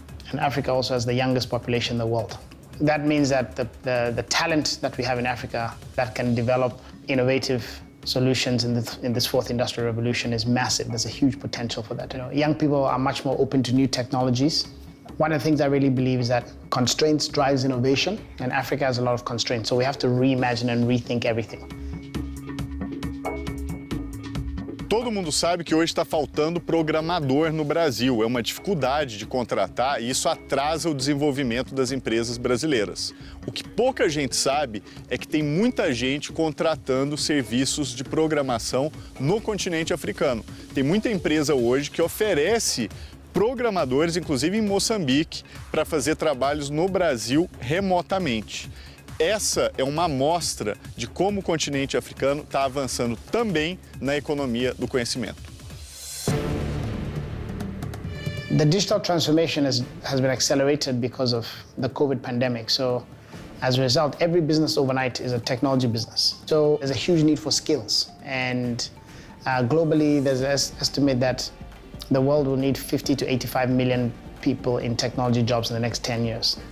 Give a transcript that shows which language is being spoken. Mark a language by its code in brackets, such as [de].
[en] And Africa also has the youngest population in the world. That means that the talent that we have in Africa that can develop innovative solutions in this fourth industrial revolution is massive. There's a huge potential for that. Young people are much more open to new technologies. One of the things I really believe is that constraints drives innovation, and Africa has a lot of constraints. So we have to reimagine and rethink everything. [pt] Todo mundo sabe que hoje está faltando programador no Brasil. É uma dificuldade de contratar e isso atrasa o desenvolvimento das empresas brasileiras. O que pouca gente sabe é que tem muita gente contratando serviços de programação no continente africano. Tem muita empresa hoje que oferece programadores, inclusive em Moçambique, para fazer trabalhos no Brasil remotamente. Essa é uma amostra de como o continente africano está avançando também na economia do conhecimento. [en] The digital transformation has been accelerated because of the COVID pandemic. So as a result, every business overnight is a technology business. So there's a huge need for skills. And globally, there's an estimate that the world will need 50 to 85 million people in technology jobs in the next 10 years.